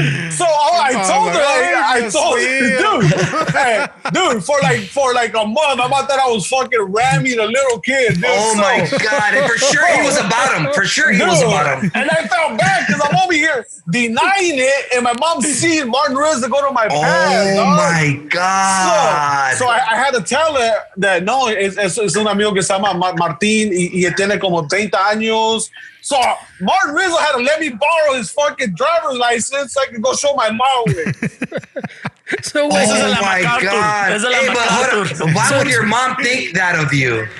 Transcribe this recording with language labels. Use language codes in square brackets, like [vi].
[en] So I told her, dude, for like a month, I thought I was fucking ramming a little kid. Dude. Oh my God. And for sure he was about him. For sure he was about him. And I felt bad because I'm over here denying it, and my mom seeing Martin Riz to go to my pad. Oh my God. So I had to tell her that no, [es] es un amigo que se llama Martín y tiene como 30 años. [en] So Martin Rizzo had to let me borrow his fucking driver's license so I could go show my mom with. So my God. Hey, but why would your mom think that of you?